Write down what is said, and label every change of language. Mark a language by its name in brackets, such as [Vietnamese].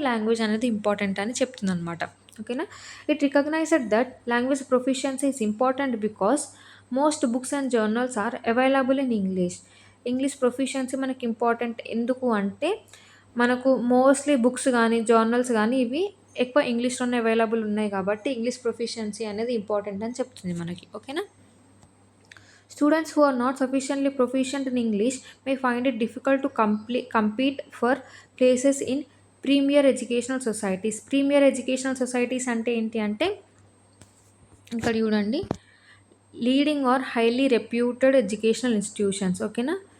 [Telugu] Language అనేది important అని చెప్తుందనమాట. ఓకేనా. [English] It recognised that language proficiency is important because most books and journals are available in English. [Telugu] English proficiency మనకి important ఎందుకు అంటే మనకు మోస్ట్‌లీ బుక్స్ గానీ, జర్నల్స్ గానీ ఇవి ఎక్కువ ఇంగ్లీష్‌లోనే అవైలబుల్ ఉన్నాయి కాబట్టి ఇంగ్లీష్ ప్రొఫిషియన్సీ అనేది ఇంపార్టెంట్ అని చెప్తుంది మనకి. ఓకేనా. [English] Students who are not sufficiently proficient in English may find it difficult to compete for places in premier educational societies. [Telugu] Premier educational societies అంటే ఏంటి అంటే ఇక్కడ చూడండి, leading are highly reputed educational institutions. ఓకేనా.